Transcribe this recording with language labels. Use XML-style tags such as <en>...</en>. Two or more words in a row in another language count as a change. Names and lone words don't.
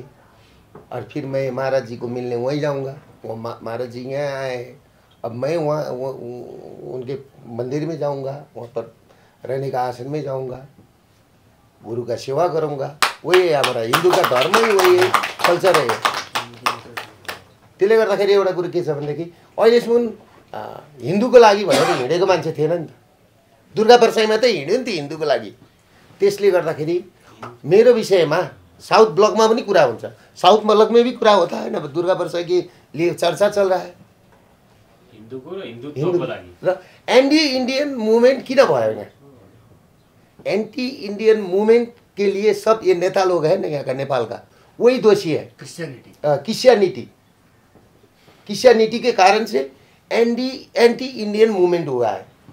<hi>और फिर मैं महाराज जी को मिलने वहीं जाऊँगा, वो महाराज जी यहाँ आए हैं, अब मैं वहाँ उनके मंदिर में जाऊँगा, वहाँ पर रहने का आसन में जाऊँगा, गुरु का सेवा करूँगा। वही है हमारा हिंदू का धर्म ही वही है, कल्चर है।</hi> <ne>त्यसले गर्दाखेरि एउटा कुरो के छ भनेदेखि अहिलेसम्म हिन्दूको लागि भनेर हिँडेको मान्छे थिएन नि त। दुर्गा परसाईमा त हिँड्यो नि त हिन्दूको लागि। त्यसले गर्दाखेरि मेरो विषयमा साउथ ब्लकमा पनि कुरा हुन्छ,</ne> <hi>साउथ ब्लक में भी कुरा होता है ना, दुर्गा परसाई के लिए चर्चा चल रहा है</hi> <ne>र</ne> <en>anti Indian movement</en> <ne>किन भयो यहाँ?</ne> <en>anti Indian movement</en> <hi>के लिए सब ये नेता लोग हैं ना यहाँ का, नेपाल का, वही दोषी है। क्रिश्चियनिटी के कारण से</hi> <en>anti Indian movement</en> <hi>हुआ है।</hi>